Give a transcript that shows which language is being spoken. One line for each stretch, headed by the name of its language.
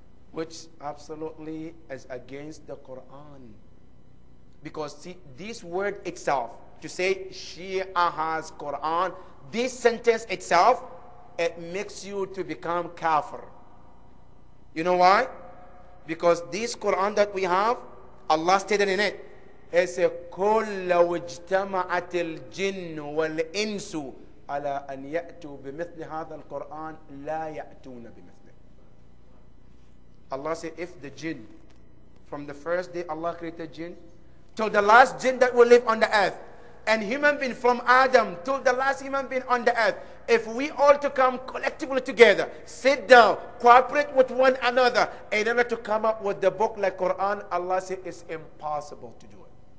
English: Which absolutely is against the Quran. Because see, this word itself, to say Shia has Quran, this sentence itself, it makes you to become kafir. You know why? Because this Quran that we have, Allah stated in it, it says,
Arabic: قُلْ لَوْ اجْتَمَعَتِ الْجِنُّ وَالْإِنسُ عَلَىٰ أَنْ يَأْتُوا بِمِثْلِ هَذَا الْقُرْآنِ لَا يَأْتُونَ بِمِثْلِهِ.
English: Allah said, if the jinn, from the first day Allah created jinn, till the last jinn that will live on the earth, and human being from Adam till the last human being on the earth, if we all to come collectively together, sit down, cooperate with one another in order to come up with the book like Quran, Allah said it's impossible to do it.